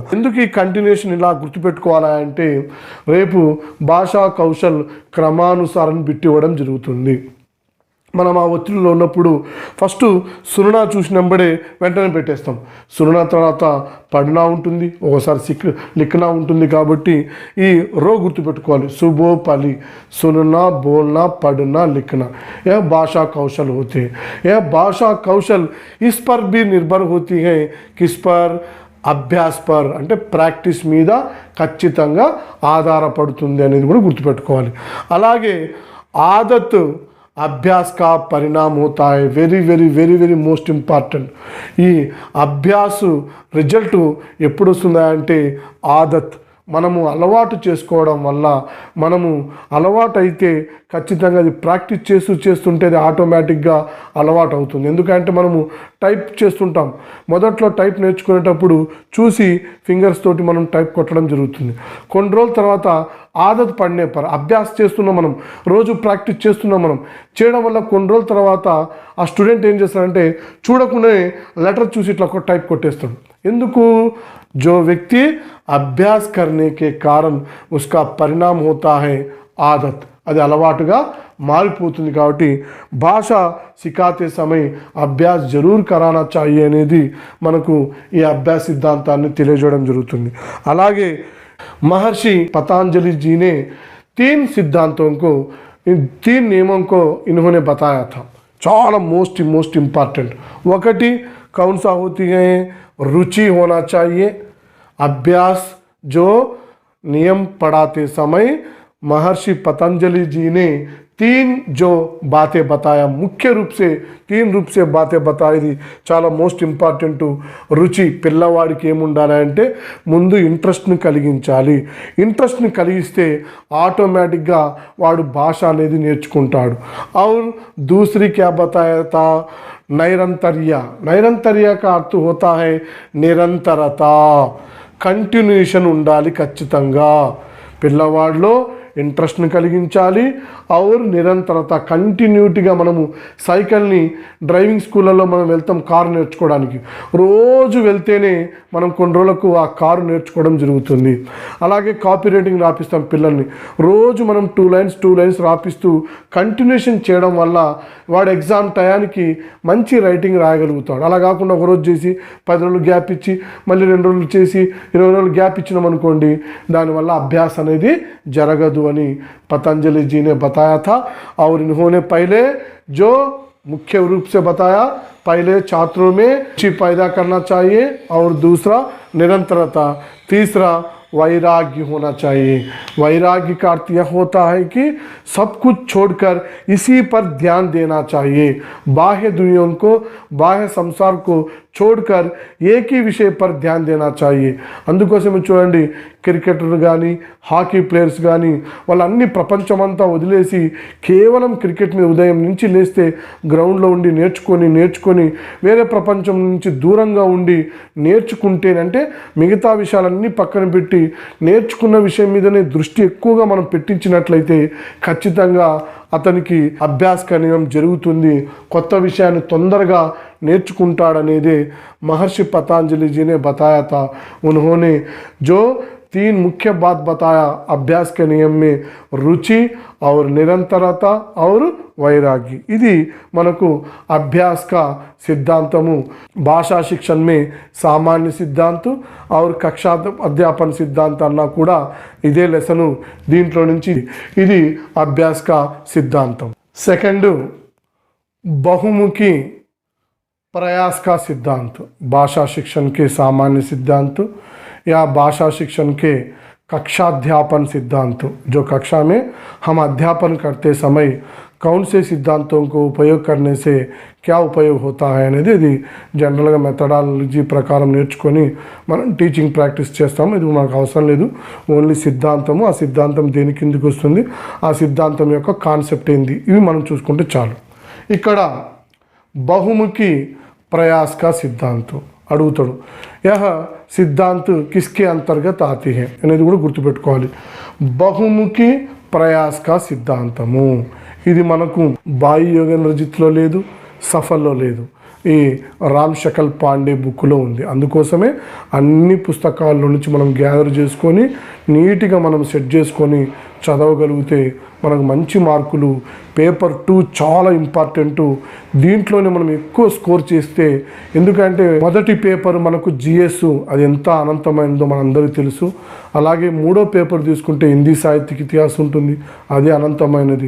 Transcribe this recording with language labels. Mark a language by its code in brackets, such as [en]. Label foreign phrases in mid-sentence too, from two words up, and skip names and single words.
[te] ఎందుకు ఈ కంటిన్యూషన్ ఇలా గుర్తుపెట్టుకోవాలా అంటే రేపు భాషా కౌశల్ క్రమానుసారం బిట్టి ఇవ్వడం జరుగుతుంది. మనం ఆ ఒత్తిడిలో ఉన్నప్పుడు ఫస్ట్ సుననా చూసినప్పుడే వెంటనే పెట్టేస్తాం. సుననా తర్వాత పడునా ఉంటుంది, ఒకసారి లిఖనా ఉంటుంది. కాబట్టి ఈ రో గుర్తుపెట్టుకోవాలి. సుబోపలి [hi] सुनना बोलना पढ़ना लिखना यह भाषा कौशल होते हैं. यह भाषा कौशल इस पर भी निर्भर होती है किस पर अभ्यास पर [te] అంటే ప్రాక్టీస్ మీద ఖచ్చితంగా ఆధారపడుతుంది అనేది కూడా గుర్తుపెట్టుకోవాలి. [hi] అలాగే आदत अभ्यास का परिणाम होता है. [en] very very very very most important. [te] ఈ అభ్యాసు రిజల్ట్ ఎప్పుడు వస్తుందా అంటే ఆదత్ మనము అలవాటు చేసుకోవడం వల్ల, మనము అలవాటు అయితే ఖచ్చితంగా అది ప్రాక్టీస్ చేస్తుంటే అది ఆటోమేటిక్గా అలవాటు అవుతుంది. ఎందుకంటే మనము టైప్ చేస్తుంటాం. మొదట్లో టైప్ నేర్చుకునేటప్పుడు చూసి ఫింగర్స్ తోటి మనం టైప్ కొట్టడం జరుగుతుంది. కొన్ని రోజుల తర్వాత [hi] आदत पड़ने [te] అభ్యాస్ చేస్తున్నాం, మనం రోజు ప్రాక్టీస్ చేస్తున్నాం. మనం చేయడం వల్ల కొన్ని రోజుల తర్వాత ఆ స్టూడెంట్ ఏం చేస్తాడంటే చూడకుండానే లెటర్ చూసి ఇట్లా టైప్ కొట్టేస్తాడు. ఎందుకు? [hi] जो व्यक्ति अभ्यास करने के कारण उसका परिणाम होता है आदत. [te] అది అలవాటుగా మారిపోతుంది. కాబట్టి [hi] भाषा सिखाते समय अभ्यास ज़रूर कराना चाहिए [te] అనేది మనకు ఈ అభ్యాస సిద్ధాంతాన్ని తెలియజేయడం జరుగుతుంది. [hi] అలాగే महर्षि पतंजलि जी ने 3 सिद्धांतों को 3 नियमों को इन्होंने बताया था. చాలా [en] most important. [hi] ఒకటి कौन सा होती है? रुचि होना चाहिए. अभ्यास जो नियम पढ़ाते समय महर्षि पतंजलि जी ने 3 जो बातें बताया, मुख्य रूप से 3 रूप से बातें बताई. [te] చాలా [en] most important. [te] రుచి పిల్లవాడికి ఏముండాలి అంటే ముందు ఇంట్రెస్ట్ని కలిగించాలి. ఇంట్రెస్ట్ని కలిగిస్తే ఆటోమేటిక్గా వాడు భాష అనేది నేర్చుకుంటాడు. [hi] और दूसरी क्या बताया था? नैरंतर्य का अर्थ होता है निरंतरता. [te] కంటిన్యూషన్ ఉండాలి ఖచ్చితంగా. పిల్లవాడిలో ఇంట్రెస్ట్ని కలిగించాలి. और నిరంతరత కంటిన్యూటీగా మనము సైకిల్ని డ్రైవింగ్ స్కూళ్ళల్లో మనం వెళ్తాం కారు నేర్చుకోవడానికి. రోజు వెళ్తేనే మనం కొన్ని రోజులకు ఆ కారు నేర్చుకోవడం జరుగుతుంది. అలాగే కాపీ రైటింగ్ రాపిస్తాం పిల్లల్ని. రోజు మనం 2 లైన్స్ రాపిస్తూ కంటిన్యూషన్ చేయడం వల్ల వాడు ఎగ్జామ్ టయానికి మంచి రైటింగ్ రాయగలుగుతాడు. అలా కాకుండా ఒకరోజు చేసి 10 రోజులు గ్యాప్ ఇచ్చి మళ్ళీ 2 రోజులు చేసి 20 రోజులు గ్యాప్ ఇచ్చినాం అనుకోండి, దానివల్ల అభ్యాసం అనేది జరగదు అని [hi] पतंजलि जी ने बताया था. और इन्होंने पहले जो मुख्य रूप से बताया पहले छात्रों में रुचि पैदा करना चाहिए और दूसरा निरंतरता, तीसरा वैराग्य होना चाहिए। वैराग्य का अर्थ यह होता है कि सब कुछ छोड़कर इसी पर ध्यान देना चाहिए। बाह्य दुनिया को, बाह्य संसार को छोड़कर एक ही विषय पर ध्यान देना चाहिए। [te] అందుకోసమే చూడండి క్రికెటర్లు కానీ హాకీ ప్లేయర్స్ కానీ వాళ్ళన్ని ప్రపంచమంతా వదిలేసి కేవలం క్రికెట్ మీద ఉదయం నుంచి లేస్తే గ్రౌండ్లో ఉండి నేర్చుకొని వేరే ప్రపంచం నుంచి దూరంగా ఉండి నేర్చుకుంటేనంటే మిగతా విషయాలన్నీ పక్కన పెట్టి నేర్చుకున్న విషయం మీదనే దృష్టి ఎక్కువగా మనం పెట్టించినట్లయితే ఖచ్చితంగా అతనికి అభ్యాస కనియం జరుగుతుంది, కొత్త విషయాన్ని తొందరగా నేర్చుకుంటాడనేదే [hi] महर्षि पतंजलि जी ने बताया था। उन्होंने जो 3 मुख्य बात बताया अभ्यास के नियम में, रुचि और निरंतरता और वैराग्य। [te] ఇది మనకు [hi] अभ्यास का सिद्धांतము భాషా शिक्षण में सामान्य सिद्धांत और कक्षा अध्यापन सिद्धांत [te] అన్నా కూడా ఇదే లెసను దీంట్లో నుంచి ఇది [hi] अभ्यास का सिद्धांतम। सेकंड बहुमुखी प्रयास का सिद्धांत, भाषा शिक्षण के सामान्य सिद्धांत या भाषा शिक्षण के कक्षाध्यापन सिद्धांत, जो कक्षा में हम अध्यापन करते समय कौन से सिद्धांतों को उपयोग करने से क्या उपयोग होता है [te] అనేది ఇది జనరల్గా మెథడాలజీ ప్రకారం నేర్చుకొని మనం టీచింగ్ ప్రాక్టీస్ చేస్తాము। ఇది మనకు అవసరం లేదు, ఓన్లీ సిద్ధాంతము, ఆ సిద్ధాంతం దేని కిందకి వస్తుంది, ఆ సిద్ధాంతం యొక్క కాన్సెప్ట్ ఏంది, ఇవి మనం చూసుకుంటే చాలు। [hi] ఇక్కడ बहुमुखी प्रयास का सिद्धांत అడుగుతాడు, यह सिद्धांत किसके अंतर्गत आती है [te] అనేది కూడా గుర్తుపెట్టుకోవాలి। [hi] बहुमुखी प्रयास का सिद्धांत [te] ఇది మనకు బాయి యోగేంద్రజిత్లో లేదు, సఫల్లో లేదు, ఈ రామ్ శకల్ పాండే బుక్లో ఉంది। అందుకోసమే అన్ని పుస్తకాల నుంచి మనం గ్యాదర్ చేసుకొని నీట్గా మనం సెట్ చేసుకొని చదవగలిగితే మనకు మంచి మార్కులు, పేపర్ 2 చాలా ఇంపార్టెంట్, దీంట్లోనే మనం ఎక్కువ స్కోర్ చేస్తే, ఎందుకంటే మొదటి పేపర్ మనకు జిఎస్ అది ఎంత అనంతమైనదో మనందరికీ తెలుసు, అలాగే మూడో పేపర్ తీసుకుంటే హిందీ సాహిత్యక ఇతిహాసం ఉంటుంది, అది అనంతమైనది।